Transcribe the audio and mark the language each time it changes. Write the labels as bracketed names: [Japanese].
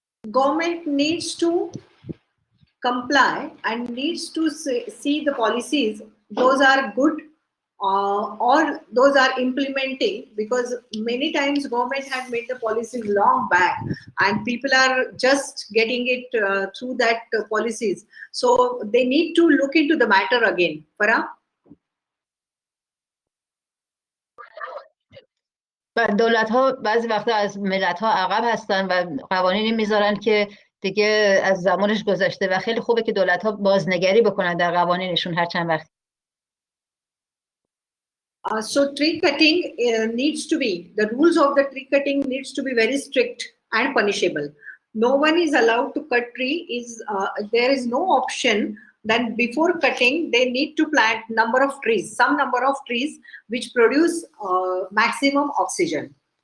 [English] Government needs to comply and needs to see the policies, those are good or those are implementing, because many times government had made the policies long back and people are just getting it through that policies. So they need to look into the matter again. Farah? [Persian] و دولت ها بعضی وقتا از ملت ها عقب هستن و قوانینی میذارن که دیگه از زمانش گذشته و خیلی خوبه که دولت ها بازنگری بکنن در قوانینشون هر چند وقت. [English] So tree cutting needs to be, the rules of the tree cutting needs to be very strict and punishable. No one is allowed to cut tree. There is no option. Then before cutting, they need to plant number of trees, some number of trees which produce maximum oxygen.